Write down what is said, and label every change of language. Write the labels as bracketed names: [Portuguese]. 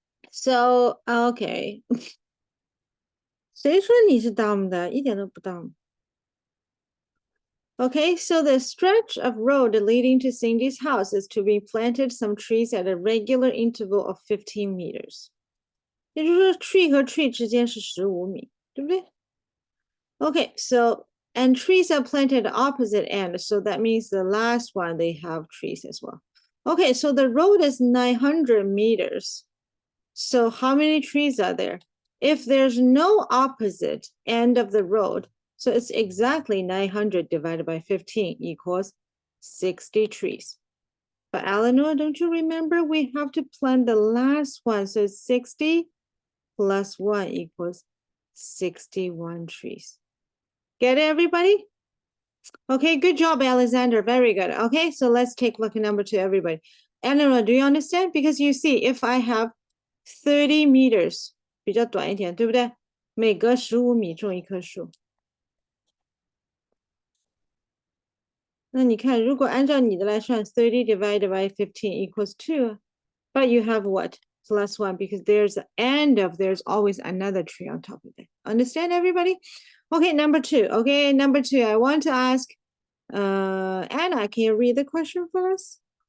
[English] So, okay. [Chinese] 谁说你是 dumb 的？一点都不 dumb. [English] Okay, so the stretch of road leading to Cindy's house is to be planted some trees at a regular interval of 15 meters. [Chinese] 也就是说 tree 和 tree 之间是15米，对不对？ [English] Okay, so And trees are planted opposite end, so that means the last one they have trees as well. Okay, so the road is 900 meters. So how many trees are there? If there's no opposite end of the road, so it's exactly 900 divided by 15 equals 60 trees. But Eleanor, don't you remember we have to plant the last one? So 60 plus 1 equals 61 trees. Get it, everybody? Okay, good job, Alexander. Very good. Okay, so let's take look at number 2, everybody. Eleanor, do you understand? Because you see, if I have 30 meters, [Chinese] 比较短一点，对不对？每隔15米种一棵树。那你看，如果按照你的来算， [English] 30 divided by 15 equals 2. But you have what? Plus 1, because there's the end of there's always another tree on top of it. Understand, everybody? Okay, number 2. Okay, number 2, I want to ask Anna, can you read the question for us?